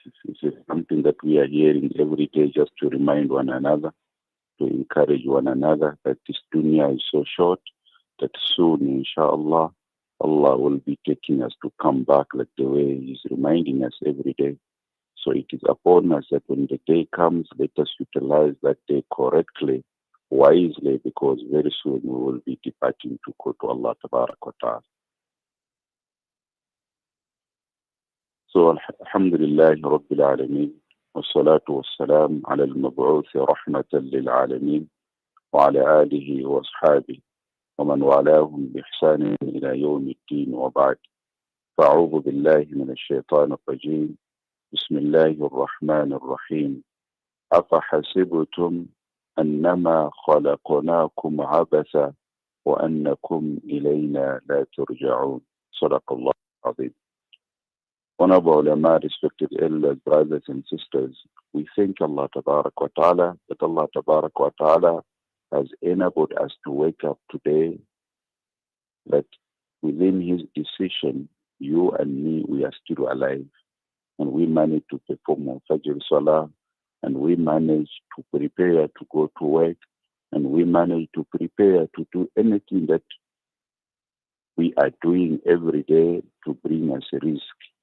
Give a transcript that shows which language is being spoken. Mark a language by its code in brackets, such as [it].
[en] It's something that we are hearing every day just to remind one another, to encourage one another that this dunya is so short that soon, inshallah, Allah will be taking us to come back like the way He's reminding us every day. So it is upon us that when the day comes, let us utilize that day correctly, wisely, because very soon we will be departing to go to Allah Tabarak wa Ta'ala. [ar] So Alhamdulillah Rabbil Alameen, والصلاة والسلام على المبعوث رحمة للعالمين وعلى آله وأصحابه ومن والاهم بإحسان إلى يوم الدين وبعد. فأعوذ بالله من الشيطان الرجيم. بسم الله الرحمن الرحيم. أفحسبتم أنما خلقناكم عبثا وأنكم إلينا لا ترجعون. صدق الله العظيم. [en] Honorable ulama, respected elders, brothers and sisters, we thank Allah Tabarak wa Ta'ala that Allah Tabarak wa Ta'ala has enabled us to wake up today, that within His decision, you and me, we are still alive, and we manage to perform our Fajr Salah, and we manage to prepare to go to work, and we manage to prepare to do anything that we are doing every day to bring us a risk.